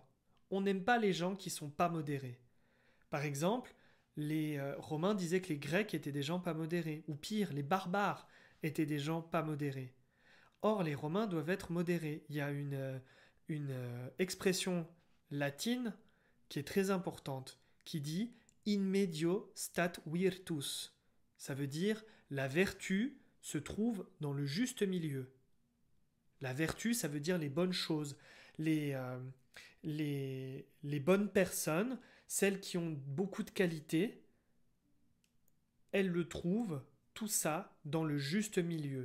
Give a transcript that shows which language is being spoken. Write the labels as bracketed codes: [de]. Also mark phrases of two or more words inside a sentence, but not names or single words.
[fr] On n'aime pas les gens qui sont pas modérés. Par exemple, les Romains disaient que les Grecs étaient des gens pas modérés, ou pire, les barbares étaient des gens pas modérés. Or, les Romains doivent être modérés. Il y a une expression latine qui est très importante, qui dit [la] in medio stat virtus. [fr] Ça veut dire la vertu se trouve dans le juste milieu. La vertu, ça veut dire les bonnes choses, les, euh, les bonnes personnes, celles qui ont beaucoup de qualités, elles le trouvent, tout ça, dans le juste milieu.